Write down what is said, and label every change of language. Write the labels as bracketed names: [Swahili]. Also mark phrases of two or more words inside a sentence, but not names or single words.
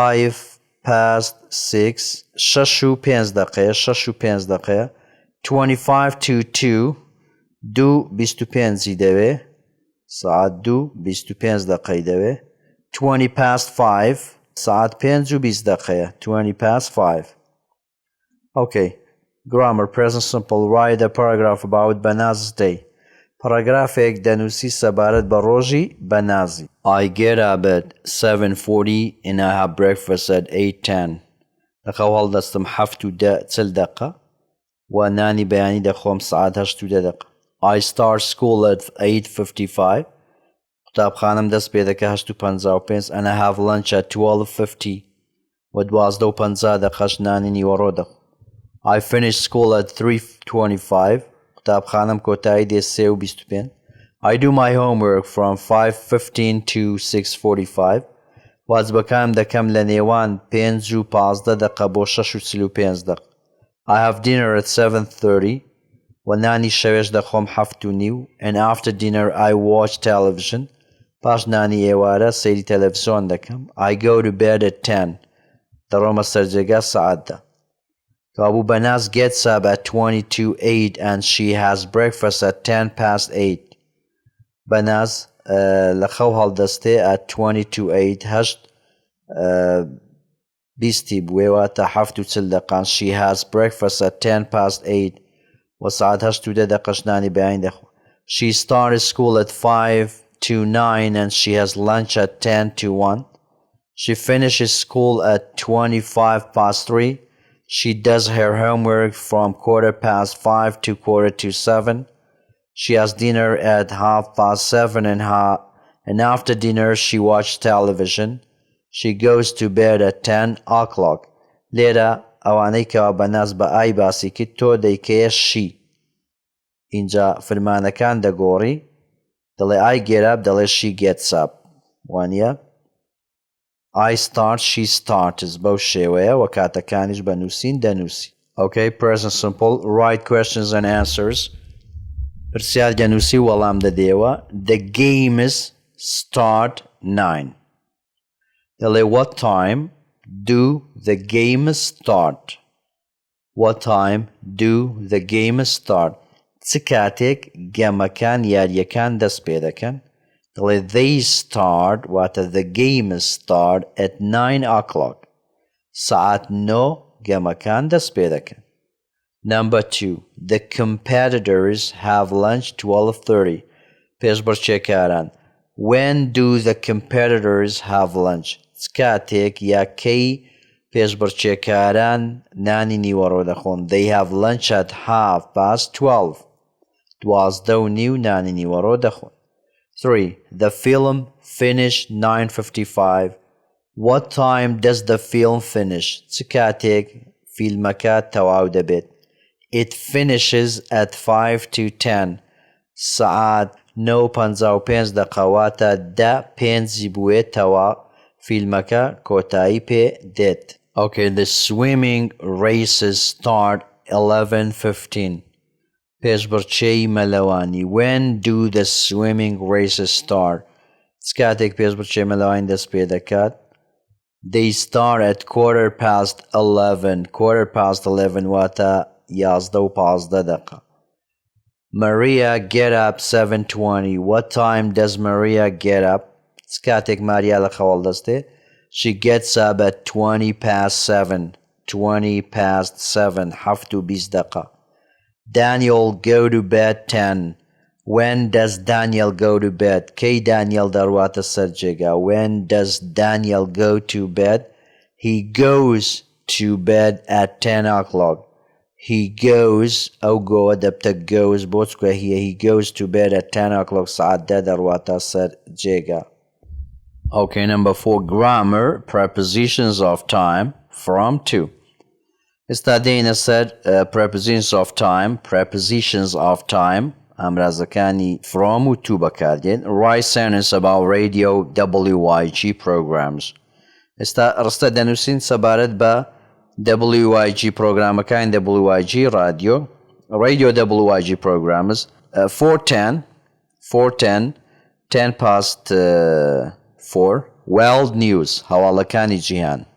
[Central Kurdish] 5:06 6 و 5 دقەیە 6 و 5 دقەیە. 25 to 2 2 25 دەوێ. ساعت 2 25 دقەی دەوێ. 20:05 ساعت 5 و 20 دقەیە. 20:05. [English] Okay. Grammar, present simple. Write a paragraph about Banaz's day. [Central Kurdish] Paragrafێک دەنووسی سەبارەت بە ڕۆژی بەنازی. [English] I get up at 7:40 and I have breakfast at 8:10. [Central Kurdish] لە خەو هەڵدەستم 7:40 دقە و نانی بەیانی دەخۆم ساعت 8:10 دقە. [English] I start school at 8:55. [Central Kurdish] قوتابخانەم دەست پێ دەکە 8:55 [English] and I have lunch at 12:50 [Central Kurdish] و 12:50 دقەش نانی نیوەڕۆ دەخۆم. [English] I finish school at 3:25. [Central Kurdish] قوتابخانەم کۆتایی دێ 3:25. [English] I do my homework from 5:15 to 6:45. [Central Kurdish] واجبەکانم دەکەم لە نێوان 5 و 15 دقە بۆ 6:45 دقە. [English] I have dinner at 7:30 [Central Kurdish] و نانی شەوێش دەخۆم 7:30 [English] and after dinner I watch television. [Central Kurdish] پاش نانی ئێوارە سەیری تەلەڤیزۆن دەکەم. [English] I go to bed at 10. [Central Kurdish] دەڕۆمە سەر جێگا ساعت 10. [English] کابوو بەناز gets up at 8:20 and she has breakfast at 8:10. [Central Kurdish] بەناز لە خەو هەڵدەستێ at 8:20 20 بوێواتە 7:40 دقان. [English] She has breakfast at 8:10 [Central Kurdish] و ساعت 8:10 دقەش نانی بەیانی دەخۆ. [English] She started school at 5:09 and she has lunch at 10:01. She finishes school at 3:25. She does her homework from 5:15 to 6:45. She has dinner at 7:30 and after dinner she watches television. She goes to bed at 10 o'clock. [Central Kurdish] لێرە ئەوانەی کەوا بەناز بە ئای باسی کرد تۆ دەیکەیە شی. اینجا فرمانەکان دەگۆڕی دەڵێ [English] I get up [Central Kurdish] دەڵێ [English] she gets up. [Central Kurdish] وانە [English] I start she starts [Central Kurdish] بەو شێوەیە و کاتەکانیش بە نووسین دەنووسی. [English] Okay, present simple. Write questions and answers. [Central Kurdish] پرسیار دەنووسی وەڵام دەدێەوە. [English] The games start 9. دەڵێ what time do the games start? What time do the games start? [Central Kurdish] چ کاتێک گەمەکان یاریەکان دەست پێ دەکەن؟ [English] دەڵێ they start واتە the games start at 9 o'clock. [Central Kurdish] ساعت 9 گەمەکان دەست پێ دەکەن. [English] Number 2. The competitors have lunch 12:30. [Central Kurdish] پێشبڕکێکاران. [English] When do the competitors have lunch? [Central Kurdish] چ کاتێک یا کەی پێشبڕکێکاران نانی نیوەڕۆ دەخۆن؟ [English] They have lunch at 12:30. 12:30 [Central Kurdish] نانی نیوەڕۆ دەخۆن. [English] 3. The film finished 9:55. What time does the film finish? [Central Kurdish] چ کاتێک فیلمەکە تەواو دەبێت؟ [English] It finishes at 5:10. [Central Kurdish] ساعات 9:55 دەقەواتە 10:05 بوێتەوە فیلمەکە کۆتایی پێ دێت. [English] Okay, the swimming races start 11:15. [Central Kurdish] پێشبڕکێی مەلەوانی. [English] When do the swimming races start? [Central Kurdish] چ کاتێک پێشبڕکێی مەلەوانی دەست پێ دەکات؟ [English] They start at 11:15. [Central Kurdish] 11:15 واتە 11:15. [English] Maria get up 7:20. What time does Maria get up? [Central Kurdish] چ کاتێک ماریا لە خەوەڵ دەستێ؟ [English] She gets up at 7:20. 7:20 7:20. Daniel go to bed 10. When does Daniel go to bed? [Central Kurdish] کەی دانیێل دەڕواتە سەر جێگا. [English] When does Daniel go to bed? He goes to bed at 10 o'clock. He goes [Central Kurdish] ئەو گۆوە دەبتە goes بۆ چکە هیە. [English] He goes to bed at 10 o'clock. [Central Kurdish] ساعت 10 دەڕواتە سەر جێگا. [English] Okay, number 4. Grammar, prepositions of time, from, to. [Central Kurdish] ئێستا دێینە سەر [English] prepositions of time. Prepositions of time [Central Kurdish] ئامرازەکانی from و to بەکاردێن. [English] Write sentence about radio WYG programs. [Central Kurdish] ئێستا ڕستە دەنووسین سەبارەت بە WYG پرۆگرامەکانی WYG رادیۆ. [English] Radio WYG programs. 4:10 10:04 World News [Central Kurdish] هەواڵەکانی جیهان.